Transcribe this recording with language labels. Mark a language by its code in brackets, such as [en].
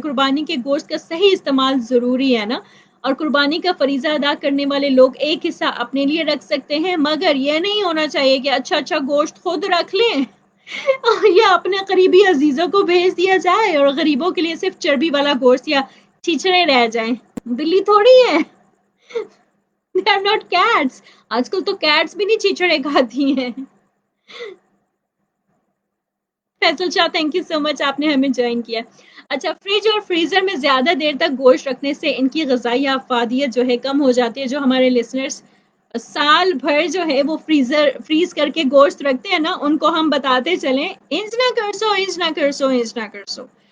[ur] قربانی کے گوشت کا صحیح استعمال ضروری ہے نا, اور قربانی کا فریضہ ادا کرنے والے لوگ ایک حصہ اپنے لیے رکھ سکتے ہیں, مگر یہ نہیں ہونا چاہیے کہ اچھا گوشت خود رکھ لیں یا اپنے قریبی عزیزوں کو بھیج دیا جائے اور غریبوں کے لیے صرف چربی والا گوشت یا چیچڑے رہ جائیں. بلی تھوڑی ہے, [en] they are not cats. [ur] آج کل تو کیٹس بھی نہیں چیچڑے کھاتی ہیں. فیصل شاہ تھینک یو سو مچ, آپ نے ہمیں جوائن کیا. اچھا, فریج اور فریزر میں زیادہ دیر تک گوشت رکھنے سے ان کی غذائی افادیت جو ہے کم ہو جاتی ہے. جو ہمارے لسنرز سال بھر جو ہے وہ فریز کر کے گوشت رکھتے ہیں نا, ان کو ہم بتاتے چلیں [skr] انج نہ کرسو, انج نہ کرسو, [ur] انج نہ کرسو.